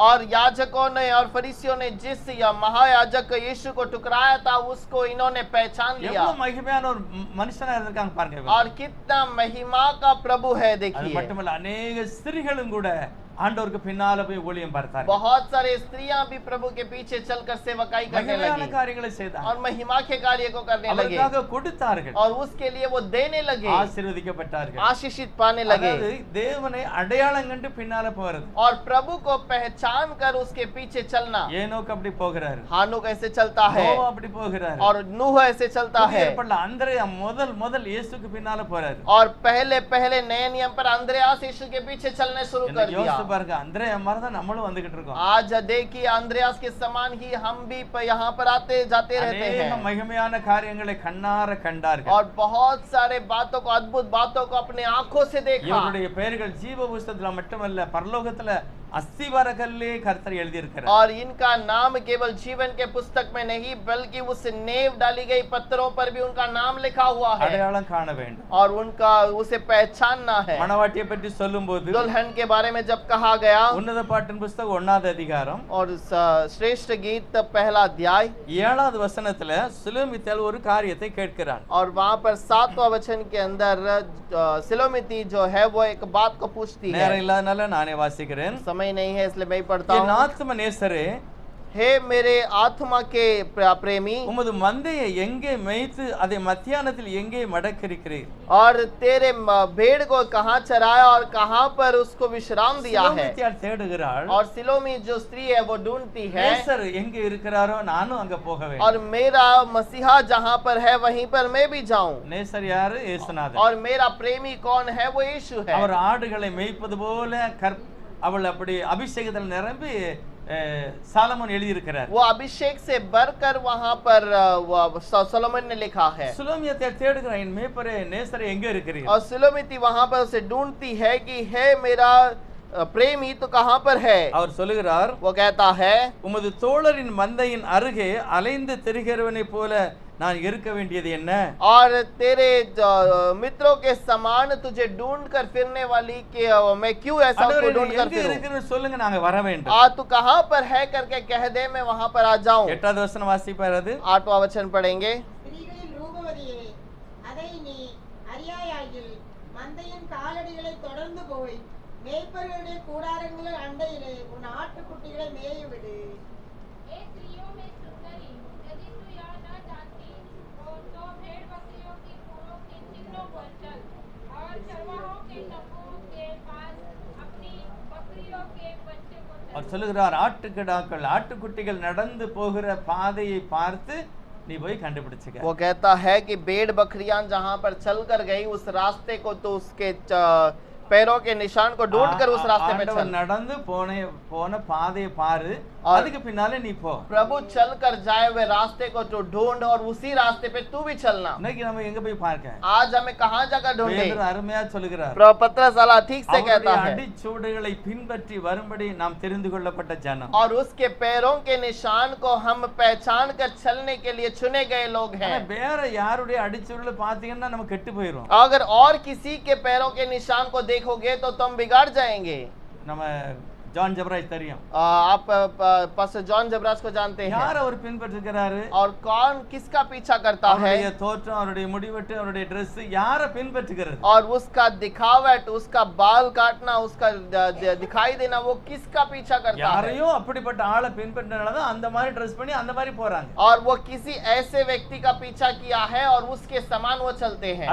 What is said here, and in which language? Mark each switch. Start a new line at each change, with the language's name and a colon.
Hindi: और याजकों ने और फरीसियों ने जिस या महायाजक यीशु को ठुकराया था उसको इन्होंने पहचान लिया,
Tamil: எவ்வளவு மகிமையான ஒரு மனுஷனா இருந்திருக்காங்க பாருங்க இவங்க.
Hindi: और कितना महिमा का प्रभु है।
Tamil: அது
Hindi: देखिए,
Tamil: மட்டுமல்ல அநேக ஸ்திரீகளும் கூட ஆண்டவருக்கு பின்னால போய் ஊழியம் பார்த்தார்கள்.
Hindi: बहुत सारे स्त्रियां भी प्रभु के पीछे चलकर सेवकाई करने
Tamil: மகிமையான
Hindi: लगी,
Tamil: காரியங்களை செய்தார்கள்.
Hindi: और महिमा के कार्य को करने लगे,
Tamil: அவருக்காக கொடுத்தார்கள்,
Hindi: और उसके लिए वो देने लगे,
Tamil: ஆசீர்வதிக்கப்பட்டார்கள்.
Hindi: आशीषित पाने लगे,
Tamil: அதாவது தேவனை அடையாளம் கண்டு பின்னால போறது.
Hindi: और प्रभु को पहचान कर उसके पीछे चलना।
Tamil: ஏனோக்கு அப்படி போகிறாரு,
Hindi: हानूक ऐसे चलता है,
Tamil: நோவா அப்படி போகிறாரு,
Hindi: और नूह ऐसे चलता है,
Tamil: அந்திரேயா முதல் இயேசுக்கு பின்னால போறாரு.
Hindi: और पहले पहले नए नियम पर अंद्रयास यीशु के पीछे चलने शुरू कर दिया।
Tamil: யோசிச்சு பாருங்க, அந்திரேயா மாதிரி தான் நம்மளும் வந்துகிட்டு இருக்கோம்.
Hindi: आज देखिए अंद्रयास के समान ही हम भी यहाँ पर आते जाते रहते
Tamil: அநேக
Hindi: हैं,
Tamil: மகிமையான காரியங்களை கண்ணார கண்டார்கள்.
Hindi: और बहुत सारे बातों को, अद्भुत बातों को अपने आंखों से देखा।
Tamil: இவருடைய பெயர்கள் ஜீவ புஸ்தகத்துல மட்டுமல்ல பரலோகத்துல அஸ்திவார கல்லே கர்த்தர் எழுதி இருக்கிறார்.
Hindi: और इनका नाम केवल जीवन के पुस्तक में नहीं बल्कि उस नेव डाली गई पत्थरों पर भी उनका नाम लिखा हुआ है,
Tamil: அடையாளம் காண வேண்டும்.
Hindi: और उनका उसे पहचानना है।
Tamil: மணவாட்டியை பற்றி சொல்லும்போது
Hindi: दुल्हन के बारे में जब कहा गया,
Tamil: உன்னத பாட்டின் புஸ்தகம் 1வது அதிகாரம்
Hindi: और श्रेष्ठ गीत पहला अध्याय
Tamil: 7வது வசனத்துல சுலோமித்தாள் ஒரு காரியத்தை கேட்கிறாள்.
Hindi: और वहां पर 7वां वचन के अंदर सिलोमिती जो है वो एक बात को पूछती है।
Tamil: நேரம் இல்லாதனால நானே வாசிக்கிறேன்.
Hindi: समय नहीं है इसलिए मैं ही पढ़ता
Tamil: என்
Hindi: हूँ।
Tamil: ஆத்தும நேசரே,
Hindi: हे मेरे आत्मा के प्रेमी,
Tamil: உமது மந்தையை எங்கே மேய்த்து அதை மத்தியானத்தில் எங்கே மடக்கிருக்கிறீர்?
Hindi: और तेरे भेड़ को कहाँ चराया और कहाँ पर उसको विश्राम दिया है।
Tamil: சுலோமித்தாள் தேடுகிறாள்.
Hindi: और सिलोमी जो स्त्री है वो ढूंढती है,
Tamil: நேசர் எங்கே இருக்கிறாரோ நானும் அங்க போக வேண்டும்.
Hindi: और मेरा मसीहा जहाँ पर है वहीं पर मैं भी जाऊं।
Tamil: நேசர் யாரு? இயேசுநாதர்.
Hindi: और मेरा प्रेमी कौन है? वो यीशु है।
Tamil: அவர் ஆடுகளை மேய்ப்பது போல அவள் அப்படி அபிஷேகத்தில் நிரம்பி சாலமோன் எழுதி இருக்கிறார்.
Hindi: वो अभिषेक से बढ़कर वहां पर सोलोमन ने लिखा है।
Tamil: சுலோமியத்தை தேடுகிறான், என் மேய்ப்பரே நேசரே எங்கே இருக்கிறீர்?
Hindi: और सुलोमिती वहां पर उसे ढूंढती है कि है मेरा प्रेमी तो कहाँ पर है?
Tamil: அவர் சொல்லுகிறார்,
Hindi: वो कहता है,
Tamil: உமது தோழரின் மந்தையின் அருகே அலைந்து திரிகிறவனை போல நான் இருக்க வேண்டியது என்ன?
Hindi: और तेरे मित्रों के समान तुझे ढूंढ कर फिरने वाली के मैं क्यों ऐसा उसको ढूंढ कर
Tamil: எங்க
Hindi: फिरूं?
Tamil: இருக்குன்னு சொல்லுங்க, நாங்க வர வேண்டும்.
Hindi: तू कहाँ पर है करके कह दे, मैं वहां पर आ जाऊं।
Tamil: 8வது வசனம் வாசிப்பார். அது
Hindi: 8वां वचन पढ़ेंगे।
Tamil: ஸ்திரீகளில் ரூபவதியே, அதை நீ அறியாயாகில் மந்தையின் காலடிகளை தொடர்ந்து போய் மேய்ப்பர்களுடைய கூடாரங்கள் அண்டையிலே உன் ஆட்டுக்குட்டிகளை மேயவிடு। அவர் சொல்லுகிறார், ஆட்டுக்கிடாக்கள் ஆட்டுக்குட்டிகள் நடந்து போகிற பாதையை பார்த்து நீ போய் கண்டுபிடிச்சுக்க
Hindi: वो कहता है कि भेड़ बकरियां जहां पर चल कर गई उस रास्ते को तो उसके पैरों के निशान को ढूंढ कर उस रास्ते पे
Tamil: ஆண்டவர்
Hindi: चल।
Tamil: நடந்து போன பாதையை பாரு
Hindi: और
Tamil: அதுக்கு பின்னாலே நீ போ
Hindi: प्रभु चल कर जाए हुए रास्ते को तो ढूंढ और उसी रास्ते पे तू भी चलना।
Tamil: இன்னைக்கு நம்ம எங்க போய் பார்க்க
Hindi: आज हमें कहाँ जाकर ढूंढे?
Tamil: பேதுரு அருமையா சொல்லுகிறார்
Hindi: पतरस वाला ठीक से कहता
Tamil: அவருடைய
Hindi: है
Tamil: அடிச்சுவடுகளை பின்பற்றி வரும்படி நாம் தெரிந்து கொள்ளப்பட்ட ஜனம்
Hindi: और उसके पैरों के निशान को हम पहचान कर चलने के लिए चुने गए लोग
Tamil: ஆனா
Hindi: हैं।
Tamil: வேற யாருடைய அடிச்சுவடுகளை பாத்தீங்கன்னா நம்ம கெட்டு போயிரும்
Hindi: अगर और किसी के पैरों के निशान को देखोगे तो तुम बिगाड़ जाएंगे।
Tamil: நம்ம ஜான் ஜபராஜ் தெரியும்
Hindi: आप पास्टर जॉन जबराज को जानते हैं
Tamil: யார் அவர் பின்பற்றுகிறாரு
Hindi: और कौन किसका पीछा करता है
Tamil: அவருடைய தோற்றம் அவருடைய முடிவெட்டு அவருடைய Dress யாரை பின்பற்றுகிறது
Hindi: और उसका दिखावट उसका बाल काटना उसका दिखाई देना वो किसका पीछा करता है।
Tamil: யாரையோ அப்படிப்பட்ட ஆளை பின்பற்றினாலதான் அந்த மாதிரி ட்ரெஸ் பண்ணி அந்த மாதிரி போறாங்க
Hindi: और वो किसी ऐसे व्यक्ति का पीछा किया है और उसके समान वो चलते हैं